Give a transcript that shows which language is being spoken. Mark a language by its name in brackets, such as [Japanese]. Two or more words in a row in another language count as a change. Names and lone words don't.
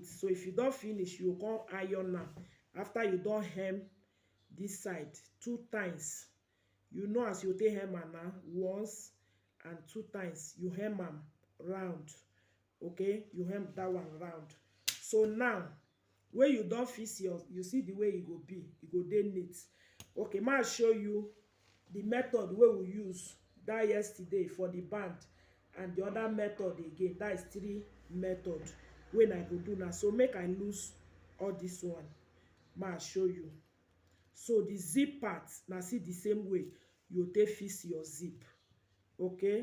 [Nigerian Pidgin] So if you don finish, you go come iron am. After you don hem this side 2 times, you know as you take hem am now, once and 2 times, you hem am round, okay? You hem that one round. So now when you don fix your, you see the way e go be. E go dey neat. Okay, ma show you the method wey we use that yesterday for the band, and the other method again. That is 3 method wey I go do now. So make I lose all this one, ma show you. So the zip part, na see the same way you take fix your zip, okay?